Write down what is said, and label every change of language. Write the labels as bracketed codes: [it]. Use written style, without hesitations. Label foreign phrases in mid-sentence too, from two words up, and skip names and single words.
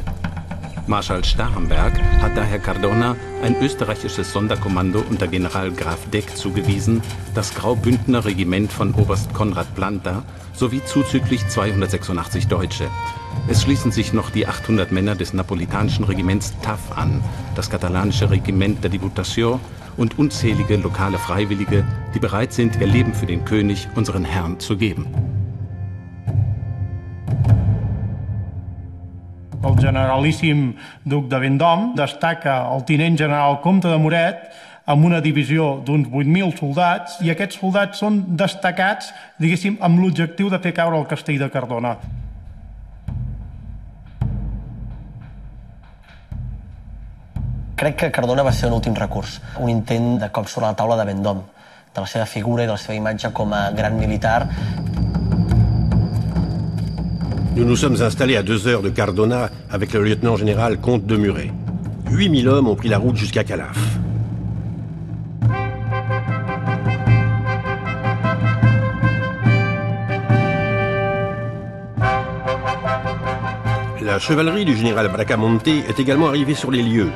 [de] Marschall Starhemberg hat daher Cardona ein österreichisches Sonderkommando unter General Graf Deck zugewiesen, das Graubündner Regiment von Oberst Konrad Planta sowie zuzüglich 286 Deutsche. Es schließen sich noch die 800 Männer des napolitanischen Regiments TAF an, das katalanische Regiment der Diputació und unzählige lokale Freiwillige, die bereit sind, ihr Leben für den König, unseren Herrn, zu geben. [ca] El generalíssim duc de Vendôme destaca el tinent general comte de Moret amb una divisió d'uns 8.000 soldats i aquests soldats són destacats, diguéssim, amb l'objectiu de fer caure el castell de Cardona. Crec que Cardona va ser un últim recurs, un intent de cop sobre la taula de Vendôme, de la seva figura i de la seva imatge com a gran militar. [fr] Nous nous sommes installés à 2 heures de Cardona avec le lieutenant-général Comte de Muret. 8000 hommes ont pris la route jusqu'à Calaf. La chevalerie du général Bracamonte est également arrivée sur les lieux.